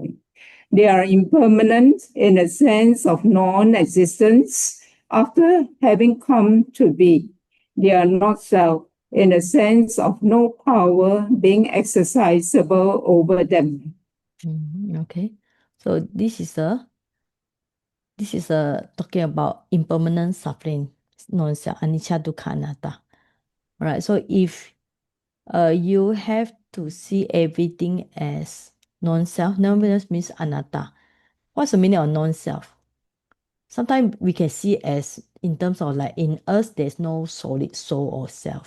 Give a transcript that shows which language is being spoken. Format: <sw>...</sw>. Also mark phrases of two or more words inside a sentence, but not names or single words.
<en>They are impermanent in the sense of non-existence after having come to be. They are not self in the sense of no power being exercisable over them. Okay. So this is talking about impermanent suffering, non-self,</en> <pi>anicca, dukkha, anatta.</pi> <en>Right. So if you have to see everything as non-self, non-self means anatta. What's the meaning of non-self? Sometimes we can see as in terms of like in us, there's no solid soul or self.</en>